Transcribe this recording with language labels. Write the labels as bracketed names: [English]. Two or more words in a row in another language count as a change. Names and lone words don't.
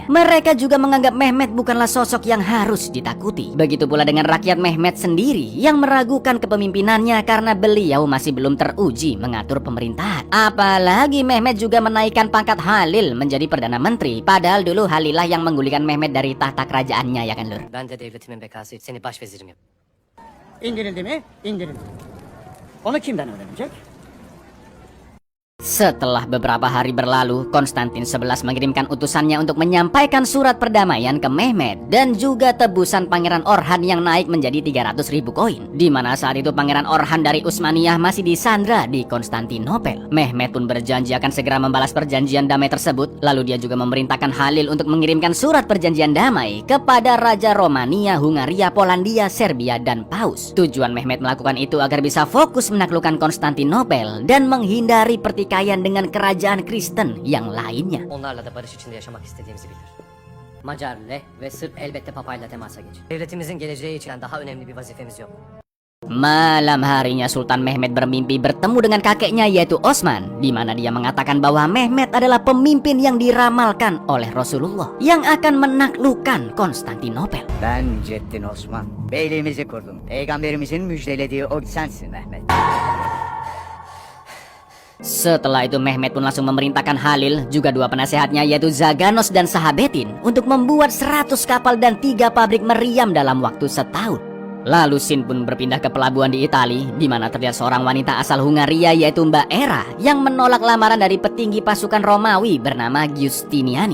[Indonesian] Mereka juga menganggap Mehmet bukanlah sosok yang harus ditakuti. Begitu pula dengan rakyat Mehmet sendiri yang meragukan kepemimpinannya karena beliau masih belum teruji mengatur pemerintahan. Apalagi Mehmet juga menaikkan pangkat Halil menjadi Perdana Menteri. Padahal dulu Halilah yang menggulingkan Mehmet dari tahta kerajaannya, ya kan lur? [Turkish] Ben de devletimin bekası için seni başvezirim yap. İndirildi mi? İndirildi. Onu kimden öğrenecek? [Indonesian] Setelah beberapa hari berlalu, Konstantin XI mengirimkan utusannya untuk menyampaikan surat perdamaian ke Mehmet dan juga tebusan Pangeran Orhan yang naik menjadi 300.000 koin. Di mana saat itu Pangeran Orhan dari Utsmaniyah masih disandra di Konstantinopel. Mehmet pun berjanji akan segera membalas perjanjian damai tersebut. Lalu dia juga memerintahkan Halil untuk mengirimkan surat perjanjian damai kepada Raja Romania, Hungaria, Polandia, Serbia, dan Paus. Tujuan Mehmet melakukan itu agar bisa fokus menaklukkan Konstantinopel dan menghindari pertikaian dengan kerajaan Kristen yang lainnya. [Turkish] Onlarla da barış içinde yaşamak istediğimizi bilir. Macar, Leh ve Sırp elbette papayla temasa geçer. Devletimizin geleceği için daha önemli bir vazifemiz yok. [Indonesian] Malam harinya Sultan Mehmet bermimpi bertemu dengan kakeknya yaitu Osman, di mana dia mengatakan bahwa Mehmet adalah pemimpin yang diramalkan oleh Rasulullah yang akan menaklukkan Konstantinopel. [Turkish] Ben Ceddin Osman. Beyliğimizi kurdum. Peygamberimizin müjdelediği o sensin Mehmet. [Indonesian] Setelah itu Mehmet pun langsung memerintahkan Halil, juga dua penasehatnya yaitu Zaganos dan Sahabetin untuk membuat 100 kapal dan 3 pabrik meriam dalam waktu setahun. Lalu Sin pun berpindah ke pelabuhan di Itali, di mana terlihat seorang wanita asal Hungaria yaitu Mbak Era yang menolak lamaran dari petinggi pasukan Romawi bernama Giustiniani.